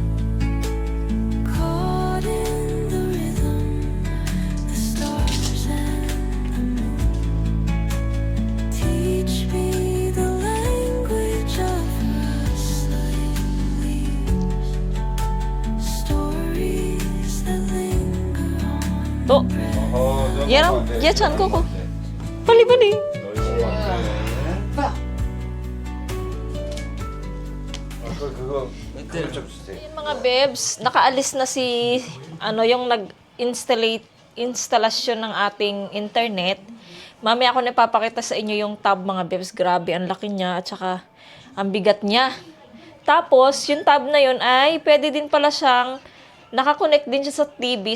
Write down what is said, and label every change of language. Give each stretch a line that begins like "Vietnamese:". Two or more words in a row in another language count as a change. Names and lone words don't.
English: Caught in the rhythm, the stars and the moon teach me the language of rustling leaves, stories that linger on.
Korean: 또 얘랑 얘 잔 거고. 빨리 빨리. 아까 그거 좀 주세요.
Filipino: Mga bebs, nakaalis na si yung instalasyon ng ating internet. Mamaya ako napapakita sa inyo yung tab mga bebs. Grabe, ang laki niya at saka ang bigat niya. Tapos, yung tab na yun ay pwede din pala siyang nakakonect din siya sa TV.